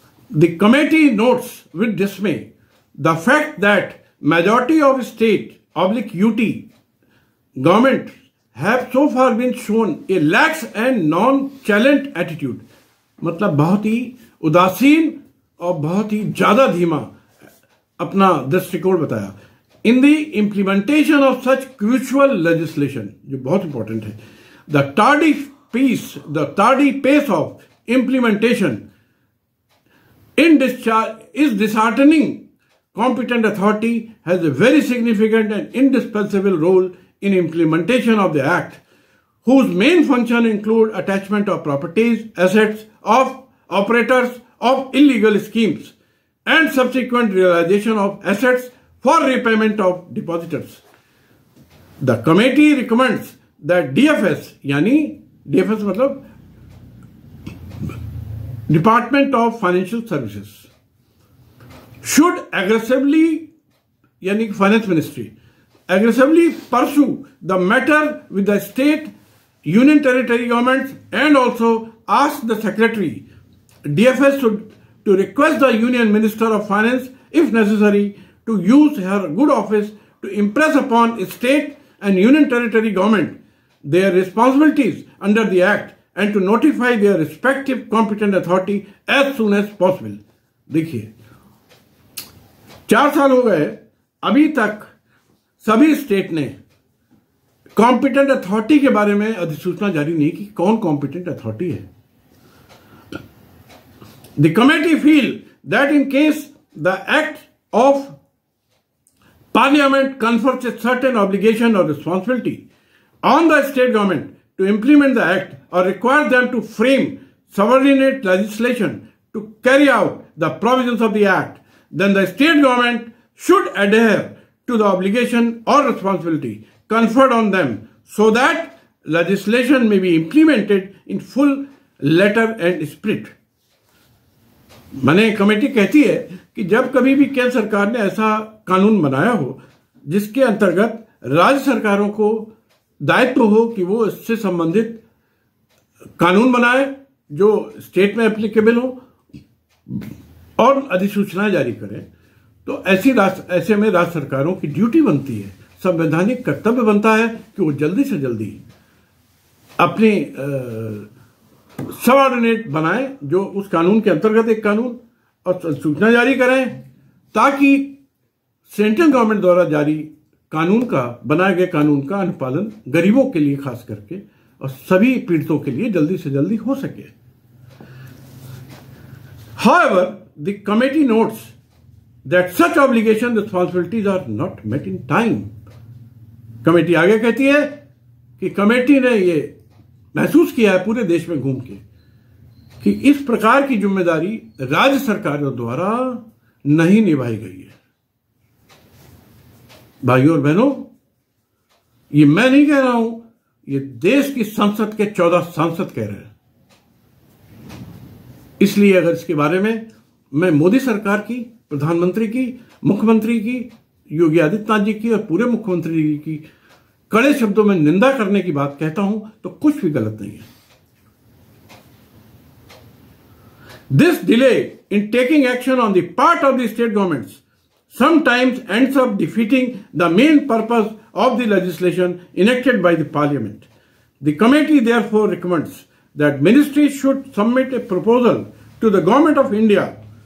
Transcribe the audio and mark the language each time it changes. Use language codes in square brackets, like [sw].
[en] the committee notes with dismay the fact that majority of state UT government have so far been shown a lax and non-challenged attitude, [hi] मतलब बहुत ही उदासीन और बहुत ही ज्यादा धीमा अपना दृष्टिकोण बताया। [en] in the implementation of such crucial legislation, [hi] जो बहुत इंपॉर्टेंट है, [en] The tardy pace of implementation is disheartening. Competent authority has a very significant and indispensable role in implementation of the Act, whose main function include attachment of properties, assets of operators of illegal schemes, and subsequent realization of assets for repayment of depositors. The committee recommends that DFS, यानी DFS मतलब Department of Financial Services, should aggressively, यानी Finance Ministry, aggressively pursue the matter with the state, union territory governments, and also ask the secretary, DFS, to request the union minister of finance, if necessary, to use her good office to impress upon state and union territory government their responsibilities under the act and to notify their respective competent authority as soon as possible. [hi] देखिए, 4 साल हो गए, अभी तक सभी state ने competent authority के बारे में अधिसूचना जारी नहीं की, कौन कॉम्पिटेंट अथॉरिटी है। [en] The committee feel that in case the act of Parliament confers a certain obligation और responsibility on the state government to implement the act or require them to frame subordinate legislation to carry out the provisions of the act, then the state government should adhere to the obligation or responsibility conferred on them so that legislation may be implemented in full letter and spirit. [hi] माने committee कहती है कि जब कभी भी केंद्र सरकार ने ऐसा कानून बनाया हो जिसके अंतर्गत राज्य सरकारों को दायित्व हो कि वो इससे संबंधित कानून बनाए जो स्टेट में एप्लीकेबल हो और अधिसूचना जारी करें, तो ऐसे में राज्य सरकारों की ड्यूटी बनती है, संवैधानिक कर्तव्य बनता है कि वो जल्दी से जल्दी अपनी सबऑर्डिनेट बनाए जो उस कानून के अंतर्गत एक कानून और सूचना जारी करें, ताकि सेंट्रल गवर्नमेंट द्वारा जारी कानून का, बनाए गए कानून का अनुपालन गरीबों के लिए खास करके और सभी पीड़ितों के लिए जल्दी से जल्दी हो सके। [en] However, the committee notes that such obligation responsibilities are not met in time. [hi] Committee आगे कहती है कि कमेटी ने ये महसूस किया है पूरे देश में घूम के कि इस प्रकार की जिम्मेदारी राज्य सरकारों द्वारा नहीं निभाई गई है। भाइयों और बहनों, ये मैं नहीं कह रहा हूं, ये देश की संसद के 14 सांसद कह रहे हैं। इसलिए अगर इसके बारे में मैं मोदी सरकार की, प्रधानमंत्री की, मुख्यमंत्री की, योगी आदित्यनाथ जी की और पूरे मुख्यमंत्री जी की कड़े शब्दों में निंदा करने की बात कहता हूं तो कुछ भी गलत नहीं है। [en] This delay in taking action on the part of the state governments sometimes ends up defeating the main purpose of the legislation enacted by the Parliament. The committee therefore recommends that ministries should submit a proposal to the Government of India